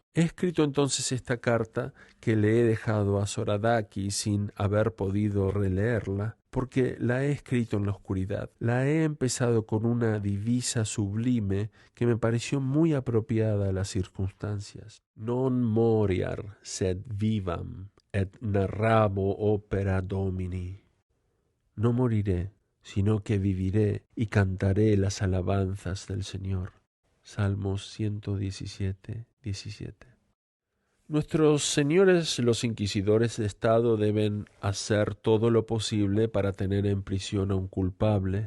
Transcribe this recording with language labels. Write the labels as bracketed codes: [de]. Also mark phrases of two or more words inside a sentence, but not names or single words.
[es] He escrito entonces esta carta que le he dejado a Soradaki sin haber podido releerla, porque la he escrito en la oscuridad. La he empezado con una divisa sublime que me pareció muy apropiada a las circunstancias. [la] Non moriar sed vivam et narrabo opera Domini. [es] No moriré, sino que viviré y cantaré las alabanzas del Señor. Salmos 117, 17. Nuestros señores los inquisidores de Estado deben hacer todo lo posible para tener en prisión a un culpable.